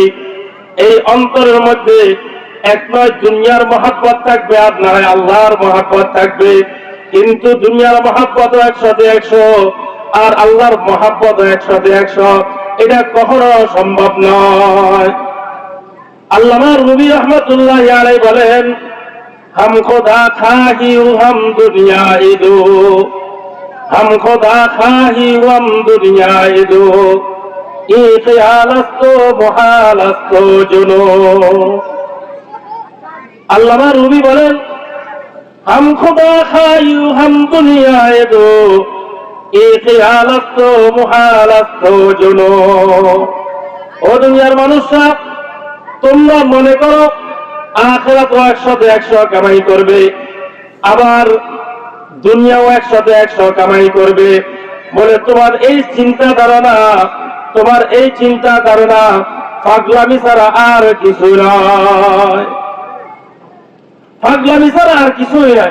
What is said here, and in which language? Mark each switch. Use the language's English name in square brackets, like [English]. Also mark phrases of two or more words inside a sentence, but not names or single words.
[Bangla] এই অন্তরের মধ্যে এক নয় দুনিয়ার মহাব্বত থাকবে, আর নয় আল্লাহর মহাব্বত থাকবে। কিন্তু দুনিয়ার মহাব্বত 100-100, আর আল্লাহর মহাব্বত 100-100, এটা কখনো সম্ভব নয়। আল্লামা রুমি [Arabic] رحمة الله عليه [Bangla] বলেন, [Persian] هم خدا خواهی هم دنیا دون، هم خدا خواهی هم دنیا دون، این خیال است و محال است و جنون. [Bangla] আল্লামা রুমি বলেন, [Persian] هم خدا خواهی هم دنیا دون، این خیال است و محال است و جنون. [Bangla] ও দুনিয়ার মানুষরা, তোমরা মনে করো আখিরাত 100-100 কামাই করবে, আবার দুনিয়াও 100-100 কামাই করবে। বলে তোমার এই চিন্তা ধারণা, তোমার এই চিন্তা ধারণা পাগলামি ছাড়া আর কিছু নয়, পাগলামি ছাড়া আর কিছুই নয়।